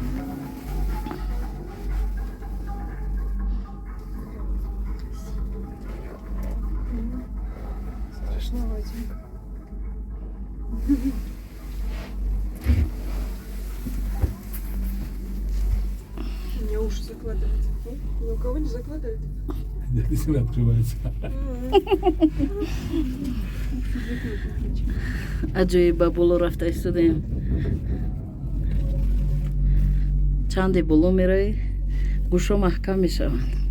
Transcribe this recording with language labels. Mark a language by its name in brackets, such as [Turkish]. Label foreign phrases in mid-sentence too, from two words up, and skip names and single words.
[Russian] Страшноватенько. У меня уши закладываются. Ни у кого не закладывает? Если открывается. [Tajik] аҷоиб ба боло рафта истодаем. чанде боло меравӣ, гӯшҳо маҳкам мешаванд.